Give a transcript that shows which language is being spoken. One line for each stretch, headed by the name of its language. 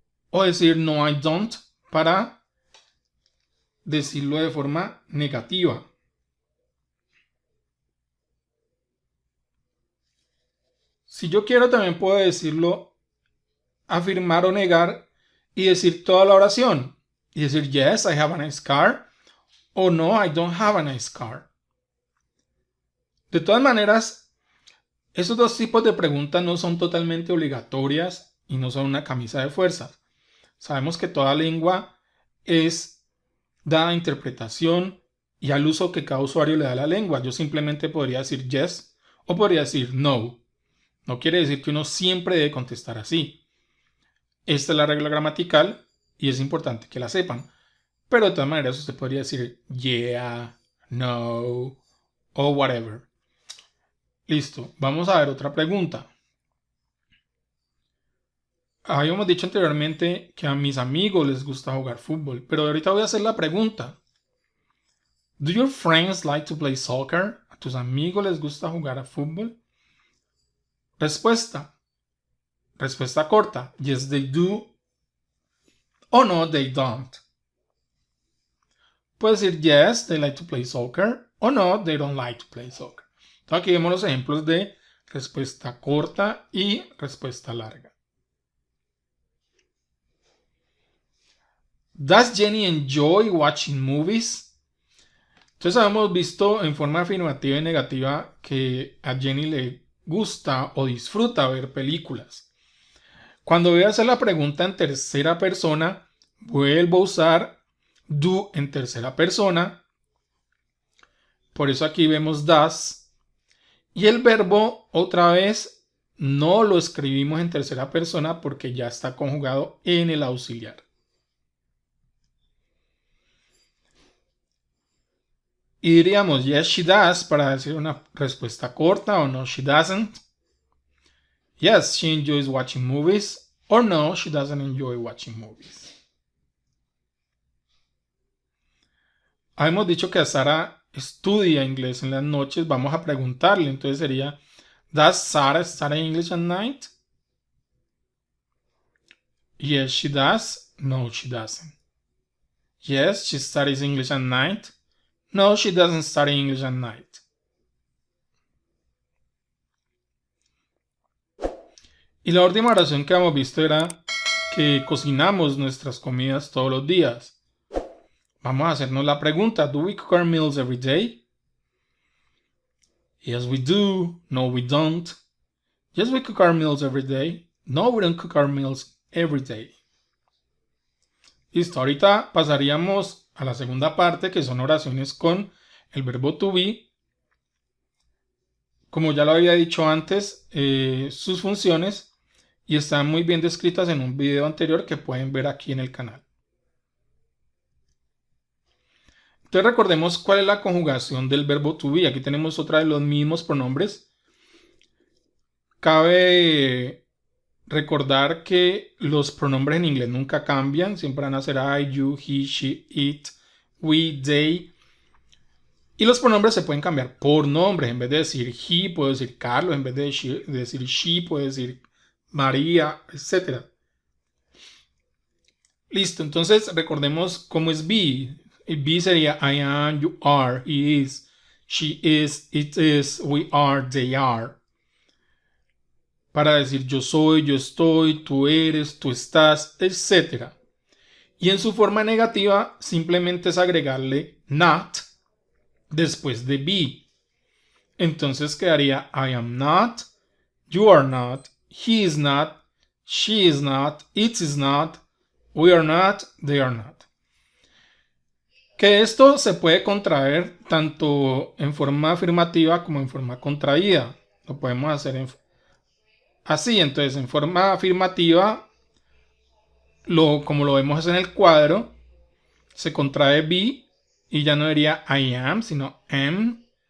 Spanish: O decir no
English: I don't
Spanish: para decirlo de forma negativa. Si yo quiero, también puedo decirlo, afirmar o negar y decir toda la oración. Y decir
English: yes I have a nice car o no I don't have a nice car.
Spanish: De todas maneras, esos dos tipos de preguntas no son totalmente obligatorias y no son una camisa de fuerzas. Sabemos que toda lengua es dada a interpretación y al uso que cada usuario le da a la lengua. Yo simplemente podría decir yes o podría decir no. No quiere decir que uno siempre debe contestar así. Esta es la regla gramatical y es importante que la sepan. Pero de todas maneras usted podría decir yeah, no o whatever. Listo, vamos a ver otra pregunta. Habíamos dicho anteriormente que a mis amigos les gusta jugar fútbol, pero ahorita voy a hacer la pregunta.
English: Do your friends like to play soccer?
Spanish: ¿A tus amigos les gusta jugar a fútbol? Respuesta. Respuesta corta.
English: Yes, they do. O no, they don't.
Spanish: Puedes decir
English: yes, they like to play soccer. O no, they don't like to play soccer.
Spanish: Entonces aquí vemos los ejemplos de respuesta corta y respuesta larga.
English: Does Jenny enjoy watching movies?
Spanish: Entonces hemos visto en forma afirmativa y negativa que a Jenny le gusta o disfruta ver películas. Cuando voy a hacer la pregunta en tercera persona, vuelvo a usar do en tercera persona. Por eso aquí vemos does. Y el verbo otra vez no lo escribimos en tercera persona porque ya está conjugado en el auxiliar. Y diríamos
English: yes she does
Spanish: para decir una respuesta corta o
English: no she doesn't. Yes, she enjoys watching movies or no, she doesn't enjoy watching movies.
Spanish: Hemos dicho que Sara estudia inglés en las noches. Vamos a preguntarle, entonces sería
English: Does Sarah study English at night? Yes, she does. No, she doesn't. Yes, she studies English at night. No, she doesn't study English at night.
Spanish: Y la última oración que hemos visto era que cocinamos nuestras comidas todos los días. vamos a hacernos la pregunta,
English: ¿do we cook our meals every day? Yes, we do. No, we don't. Yes, we cook our meals every day. No, we don't cook our meals every day.
Spanish: Listo, ahorita pasaríamos a la segunda parte, que son oraciones con el verbo to be. Como ya lo había dicho antes, sus funciones y están muy bien descritas en un video anterior que pueden ver aquí en el canal. Entonces recordemos cuál es la conjugación del verbo to be. Aquí tenemos otra de los mismos pronombres. Cabe recordar que los pronombres en inglés nunca cambian. Siempre van a ser
English: I, you, he, she, it, we, they.
Spanish: Y los pronombres se pueden cambiar por nombres. En vez de decir he, puedo decir Carlos. En vez de decir she, puedo decir María, etc. Listo, entonces recordemos cómo es be.
English: Be sería I am, you are, he is, she is, it is, we are, they are.
Spanish: Para decir yo soy, yo estoy, tú eres, tú estás, etc. Y en su forma negativa simplemente es agregarle not después de be. Entonces quedaría
English: I am not, you are not, he is not, she is not, it is not, we are not, they are not.
Spanish: Que esto se puede contraer tanto en forma afirmativa como en forma contraída. Lo podemos hacer así. Entonces, en forma afirmativa, como lo vemos en el cuadro, se contrae be y ya no diría
English: I am,
Spanish: sino am.